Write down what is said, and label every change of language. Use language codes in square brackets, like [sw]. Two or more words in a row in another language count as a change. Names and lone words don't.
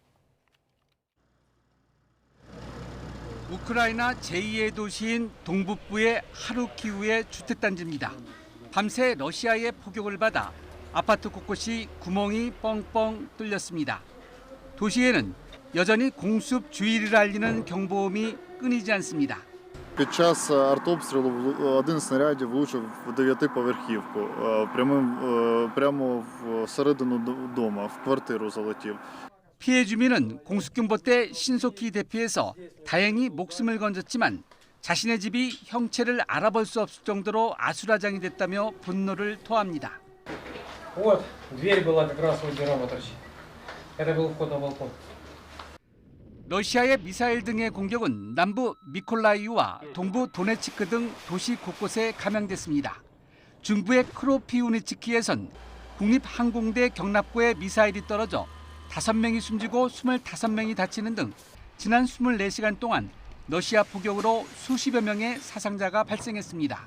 [ko] 우크라이나 제2의 도시인 동북부의 하루키우의 주택단지입니다. 밤새 러시아의 포격을 받아 아파트 곳곳이 구멍이 뻥뻥 뚫렸습니다. 도시에는 여전히 공습 주의를 알리는 경보음이 끊이지 않습니다. [uk] Під час артобстрілу один з снарядів влучив в 9-поверхівку, прямо всередину дома, в квартиру залетів. [ko] 피해 주민은 공습경보 때 신속히 대피해서 다행히 목숨을 건졌지만 자신의 집이 형체를 알아볼 수 없을 정도로 아수라장이 됐다며 분노를 토합니다. [ru] Вот, дверь была как раз вот дыра торчит. Это был вход на балкон. [ko] 러시아의 미사일 등의 공격은 남부 미콜라이우와 동부 도네츠크 등 도시 곳곳에 감행됐습니다. 중부의 크로피우니츠키에선 국립항공대 경납고에 미사일이 떨어져 5명이 숨지고 25명이 다치는 등 지난 24시간 동안 러시아 포격으로 수십여 명의 사상자가 발생했습니다.